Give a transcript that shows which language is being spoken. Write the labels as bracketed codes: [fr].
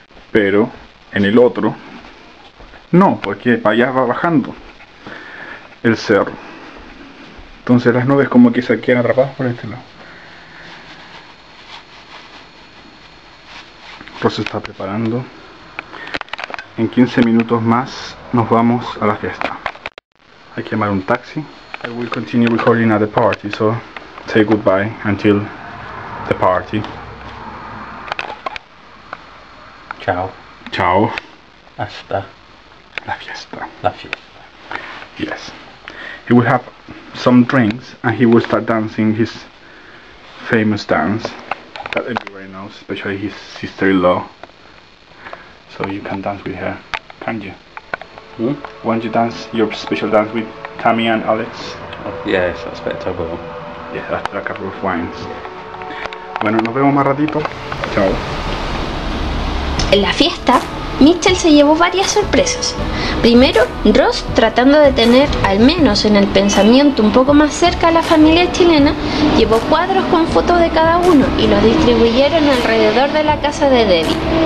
[es] Pero en el otro, no, porque para allá va bajando el cerro. Entonces las nubes como que se quedan atrapadas por este lado. Ross se está preparando. En 15 minutos más nos vamos a la fiesta. Hay que llamar un taxi. [en] I will continue recording at the party, so say goodbye until the party. [es] Ciao. Ciao. Hasta La fiesta. la fiesta. [en] Yes. He will have some drinks and he will start dancing his famous dance that everybody knows, especially his sister-in-law. So you can dance with her, can't you? Won't you dance your special dance with Tammy and Alex? Yes, I expect I will. Yes, after a couple of wines. [es] Bueno, nos vemos más ratito. Chao. La fiesta Mitchell se llevó varias sorpresas. Primero, Ross, tratando de tener al menos en el pensamiento un poco más cerca a la familia chilena, llevó cuadros con fotos de cada uno y los distribuyeron alrededor de la casa de Debbie.